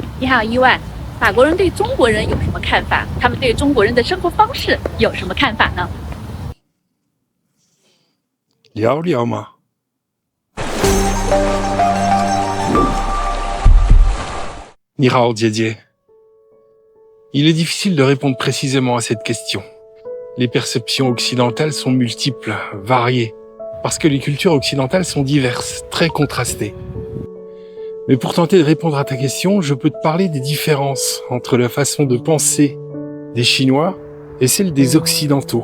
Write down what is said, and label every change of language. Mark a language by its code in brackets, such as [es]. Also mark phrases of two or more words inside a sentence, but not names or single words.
[zh] 好意外，法国人对中国人有什么看法？他们对中国人的生活方式有什么看法呢？聊聊嘛。你好，姐姐。 [fr] Il est difficile de répondre précisément à cette question. Les perceptions occidentales sont multiples, variées, parce que les cultures occidentales sont diverses, très contrastées. Mais pour tenter de répondre à ta question, je peux te parler des différences entre la façon de penser des Chinois et celle des Occidentaux.